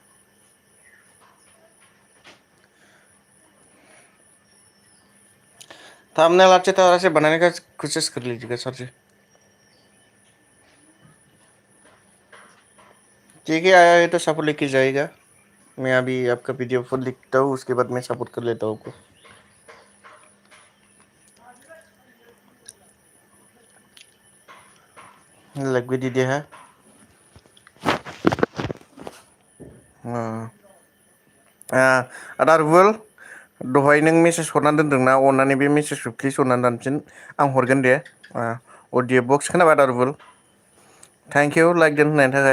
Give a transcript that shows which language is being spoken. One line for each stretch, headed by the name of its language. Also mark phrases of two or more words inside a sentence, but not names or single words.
Hindi: थंबनेल अच्छे तरह से बनाने का कोशिश कर लीजिएगा सर जी। ठीक है, आया है तो सपोर्ट लेके जाएगा। मैं अभी आपका वीडियो फुल लिखता हूँ, उसके बाद मैं सपोर्ट कर लेता हूँ आपको। लग भी दीदी है।
Bodo: आदा रुबुल, दहाय नों मेसेज हरनानै दोनदोंना, अननानै बे मेसेजखौ प्लिज हरनानै दानफिन। आं हरगोन दे।
English: audio box
Bodo: खोनाबाय आदा रुबुल?
English: thank you
Bodo: लाइक दोन होननायनि थाखाय।